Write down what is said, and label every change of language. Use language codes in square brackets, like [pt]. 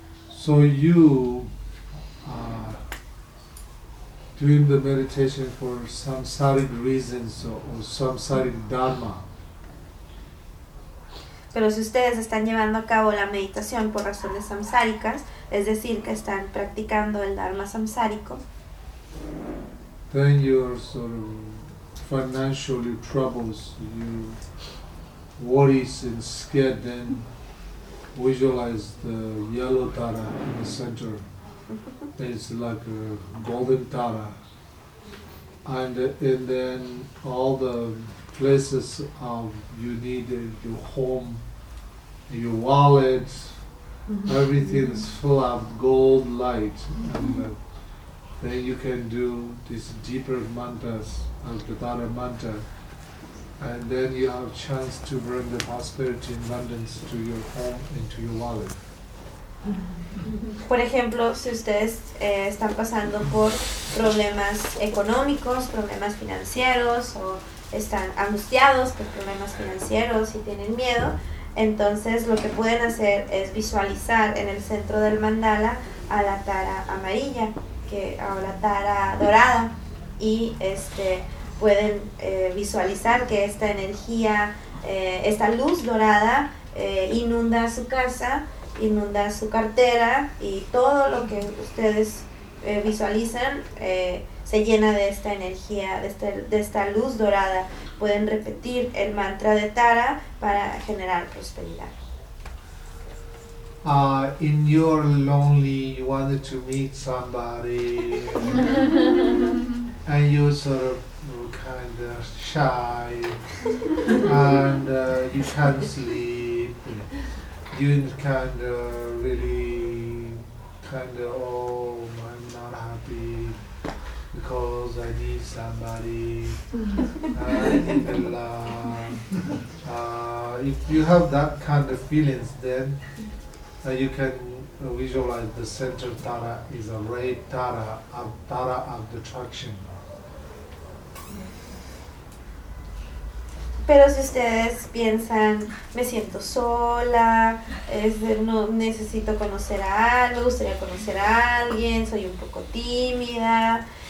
[en] So you doing the meditation for samsaric reasons or samsaric dharma. [es] Pero si ustedes están llevando a cabo la meditación por razones samsáricas, es decir, que están practicando el dharma samsárico, [en] then your sort of financial troubles, your worries and scared, then visualize the yellow tara in the center. It's like a golden tara. And then all the places of you need your home, your wallet, everything is full of gold light, and then you can do these deeper mantras, Altatara mantra, and then you have chance to bring the prosperity and abundance to your home and to your wallet. [es] Por ejemplo, si ustedes están pasando por problemas económicos, problemas financieros, o están angustiados por problemas financieros y tienen miedo, entonces lo que pueden hacer es visualizar en el centro del mandala a la tara amarilla, o la tara dorada, y pueden visualizar que esta energía, esta luz dorada inunda su casa, inunda su cartera, y todo lo que ustedes visualizan se llena de esta energía, de esta luz dorada. Pueden repetir el mantra de Tara para generar prosperidad. [en] In your lonely, you wanted to meet somebody, and you sort of kind of shy, and you can't sleep, you kind of really kind of, oh, I'm not happy, because I need somebody, I need a love. If you have that kind of feelings, then you can visualize the center tara is a red tara of attraction. [es] Pero si ustedes piensan, me siento sola, no necesito conocer a algo, gustaría conocer a alguien, soy un poco tímida,